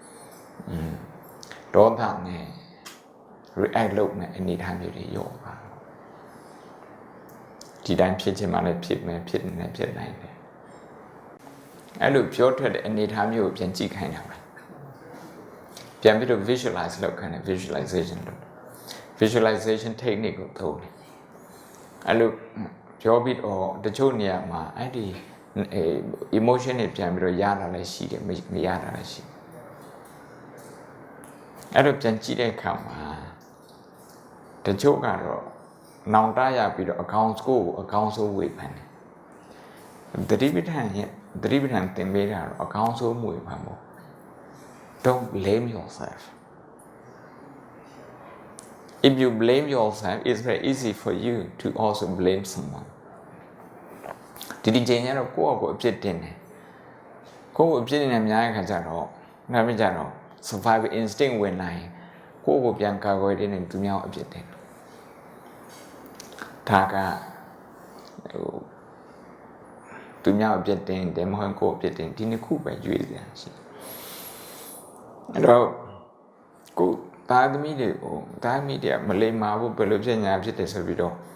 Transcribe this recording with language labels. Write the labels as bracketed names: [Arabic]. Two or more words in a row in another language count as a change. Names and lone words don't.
[Burmese] ဒေါသနဲ့ react လုပ်မဲ့အနေထားမျိုးတွေရောပါဒီတိုင်းဖြစ်ချင်မှလည်းဖြစ်မယ်ဖြစ်နေဖြစ်နိုင်တယ်အဲ့လိုပြောထွက်တဲ့အနေထားမျိုးကိုပြန်ကြည့်ခိုင်းတာပဲပြန်ပြီးတော့ visualize လုပ်ခိုင်းတယ် [English] visualization technique [Burmese] ကိုသုံးတယ်အဲ့လိုပြောပြီးတော့တချို့နေရာမှာအဲ့ဒီemotion တွေပြန်ပြီးတော့ရတာလည်းရှိတယ်မရတာလည်းရှိ အဲ့တော့ပြန်ကြည့်တဲ့အခါမှာတချို့ကတော့နောင်တရပြီးတော့အကောင်ဆိုးဝေဖန်တယ်သတိပဋ္ဌာန်သင်ပေးတာတော့အကောင်ဆိုးဝေဖန်ဖို့ [English] don't blame yourself if you blame yourself it's very easy for you to also blame someone [Burmese] ဒီချိန်ကျတော့ကိုယ့်အပြစ်တင်တယ်ကိုယ့်အပြစ်တင်နေများတဲ့ခါကျတော့နောက်ပြီးကြတော့ [English] survival instinct [Burmese] ဝင်လာရင်ကိုယ့်ကိုပြန်ကာကွယ်တဲ့နေသူများအပြစ်တင် ဒါကသူများအပြစ်တင်တယ်မဟုတ်ကိုယ့်အပြစ်တင်ဒီနှစ်ခုပဲရွေးစရာရှိအဲ့တော့ကိုသားသမီးတွေကိုသားသမီးတွေကမလိမ္မာဘူးဘယ်လိုဖြစ်ညာဖြစ်တယ်ဆိုပြီးတော့